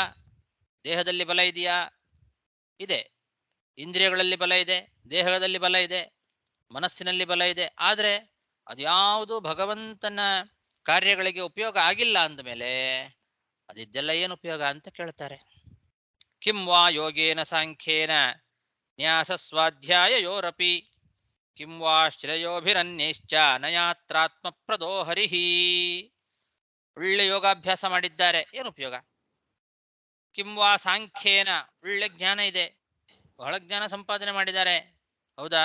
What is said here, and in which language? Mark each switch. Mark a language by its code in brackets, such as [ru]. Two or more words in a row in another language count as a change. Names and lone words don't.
[kn] ದೇಹದಲ್ಲಿ ಬಲ ಇದೆಯಾ? ಇದೆ. ಇಂದ್ರಿಯಗಳಲ್ಲಿ ಬಲ ಇದೆ, ದೇಹದಲ್ಲಿ ಬಲ ಇದೆ, ಮನಸ್ಸಿನಲ್ಲಿ ಬಲ ಇದೆ. ಆದರೆ ಅದ್ಯಾವುದು ಭಗವಂತನ ಕಾರ್ಯಗಳಿಗೆ ಉಪಯೋಗ ಆಗಿಲ್ಲ ಅಂದಮೇಲೆ ಅದಿದ್ದೆಲ್ಲ ಏನು ಉಪಯೋಗ ಅಂತ ಕೇಳ್ತಾರೆ. [sa] ಕಿಂ ವಾ ಯೋಗೇನ ಸಾಂಖ್ಯೇನ ನ್ಯಾಸ ಸ್ವಾಧ್ಯಾಯ ಯೋರಪಿ ಕಿಂ ವಾ ಶ್ರೇಯೋಭಿರನ್ಯಶ್ಚ ನಯಾತ್ರಾತ್ಮ ಪ್ರದೋ ಹರಿಹಿ. [kn] ಒಳ್ಳೆ ಯೋಗಾಭ್ಯಾಸ ಮಾಡಿದ್ದಾರೆ, ಏನು ಉಪಯೋಗ? [sa] ಕಿಂ ವಾ ಸಾಂಖ್ಯೇನ, [kn] ಒಳ್ಳೆ ಜ್ಞಾನ ಇದೆ, ಬಹಳ ಜ್ಞಾನ ಸಂಪಾದನೆ ಮಾಡಿದ್ದಾರೆ, ಹೌದಾ?